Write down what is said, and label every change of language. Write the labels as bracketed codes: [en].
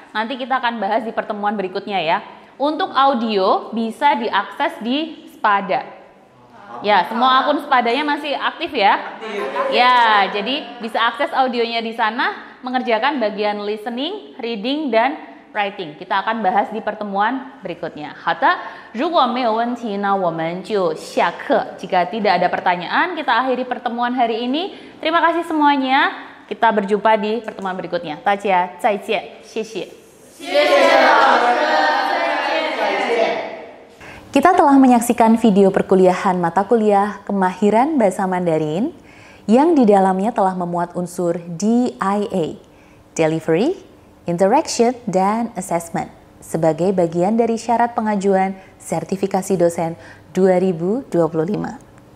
[id] Nanti kita akan bahas di pertemuan berikutnya ya. Untuk audio bisa diakses di Spada. Ya, semua akun Spadanya masih aktif ya? Ya, jadi bisa akses audionya di sana, mengerjakan bagian listening, reading, dan writing. Kita akan bahas di pertemuan berikutnya. [zh] 好的，如果没有问题呢，我们就下课. [id] Jika tidak ada pertanyaan, kita akhiri pertemuan hari ini. Terima kasih semuanya. Kita berjumpa di pertemuan berikutnya. [zh] 大家再见，谢谢。 [id] Kita telah menyaksikan video perkuliahan mata kuliah Kemahiran Bahasa Mandarin yang di dalamnya telah memuat unsur DIA, Delivery, Interaction, dan Assessment sebagai bagian dari syarat pengajuan sertifikasi dosen 2025.